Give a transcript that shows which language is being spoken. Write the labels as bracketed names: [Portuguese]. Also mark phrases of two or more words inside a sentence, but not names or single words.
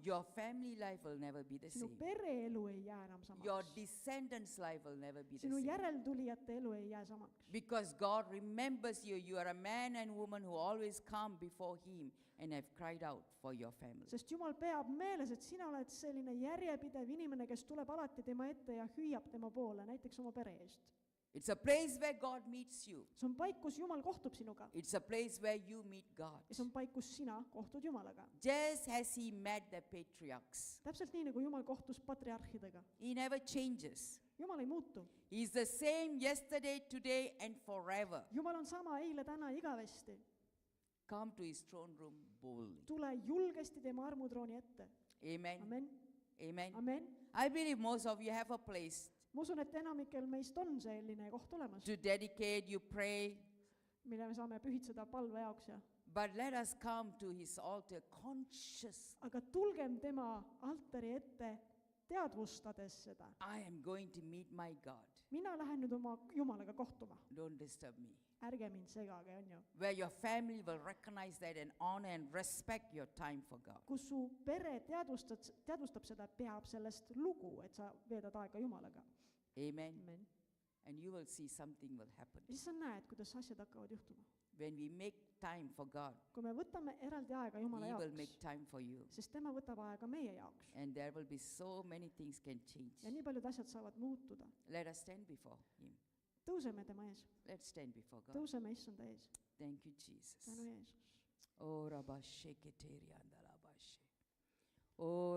[English] Your family life will never be the [Estonian] Sinu [English] same. [Estonian] pereelu ei jää enam [English] Your [Estonian] samaks. [English] descendants' life will never be the [Estonian] Sinu [English] same. [Estonian] järeltulijate elu ei jää samaks. [English] Because God remembers you. You are a man and woman who always come before Him and have cried out for your family. [Estonian] Sest Jumal peab meeles, et sina oled selline järjepidev inimene, kes tuleb alati tema ette ja hüüab tema poole, näiteks oma pere eest. [English] It's a place where God meets you. [Estonian] See on paik, kus Jumal kohtub sinuga. [English] It's a place where you meet God. [Estonian] Ja see on paik, kus sina kohtud Jumalaga. [English] Just as He met the patriarchs. [Estonian] Täpselt nii, nagu Jumal kohtus patriarhidega. [English] He never changes. [Estonian] Jumal ei muutu. [English] He's the same yesterday, today, and forever. [Estonian] Jumal on sama eile, täna, igavesti. [English] Come to His throne room boldly. [Estonian] Tule julgesti tema armutrooni ette. [English] Amen. [Estonian] Amen. [English] Amen. [Estonian] Amen. [English] I believe most of you have a place [Estonian] Ma usun, et enamikel meist on selline koht olemas, [English] to dedicate, you pray, [Estonian] mille me saame pühitseda palve jaoks ja [English] but let us come to His altar conscious. [Estonian] aga tulgem tema altari ette teadvustades seda. [English] I am going to meet my God. [Estonian] Mina lähen nüüd oma Jumalaga kohtuma. [English] Don't disturb me. [Estonian] Ärge mind segage, on ju. [English] Where your family will recognize that and honor and respect your time for God. [Estonian] Kus su pere teadvustab seda, peab sellest lugu, et sa veedad aega Jumalaga. [English] Amen. [Estonian] Amen. [English] And you will see something will happen. [Estonian] Ja siis sa näed, kuidas asjad hakkavad juhtuma. [English] When we make time for God, [Estonian] Kui me võtame eraldi aega Jumala [English] He will make [Estonian] jaoks, [English] time for you. [Estonian] sest tema võtab aega meie jaoks. [English] And there will be so many things can change. [Estonian] Ja nii paljud asjad saavad muutuda. [English] Let us stand before Him. [Estonian] Tõuseme tema ees. [English] Let's stand before God. [Estonian] Tõuseme issanda ees. [English] Thank you, Jesus. [Estonian] Tänu Jeesus. Oh, Rabashe Keteria Andalabashe. Oh,